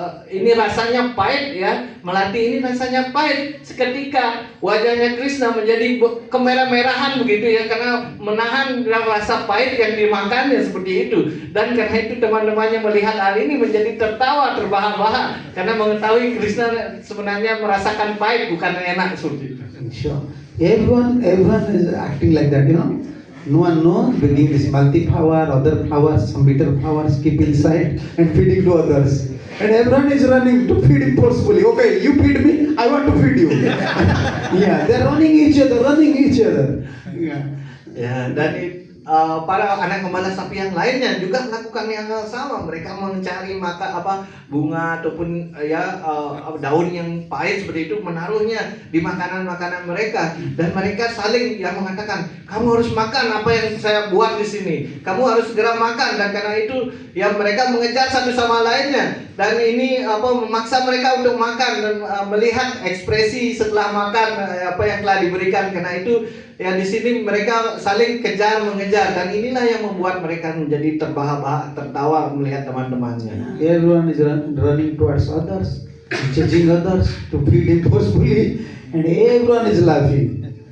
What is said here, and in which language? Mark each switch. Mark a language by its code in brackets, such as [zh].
[id] ini rasanya pahit ya, melati ini rasanya pahit, seketika wajahnya Krishna menjadi kemerah-merahan begitu ya, karena menahan rasa pahit yang dimakannya seperti itu, dan karena itu teman-temannya melihat hal ini menjadi tertawa terbahak-bahak karena mengetahui Krishna sebenarnya merasakan pahit bukan enak seperti itu. [en] Sure. Everyone is acting like that, you know. No one knows, bringing this multi flower, other flowers, some bitter flowers, keep inside and feeding to others. And everyone is running to feed him forcefully. Okay, you feed me, I want to feed you. Yeah, they're running each other. Yeah. [id] Ya, dan para anak gembala sapi yang lainnya juga melakukan yang sama. Mereka mencari bunga ataupun daun yang pahit seperti itu, menaruhnya di makanan-makanan mereka, dan mereka saling mengatakan, kamu harus makan apa yang saya buat di sini, kamu harus segera makan, dan karena itu ya mereka mengejar satu sama lainnya, dan ini memaksa mereka untuk makan dan melihat ekspresi setelah makan apa yang telah diberikan. Karena itu ya di sini mereka saling mengejar, dan inilah yang membuat mereka menjadi terbahak-bahak tertawa melihat teman-temannya. [en] Everyone is running towards others, chasing others to feed him forcefully, and everyone is laughing.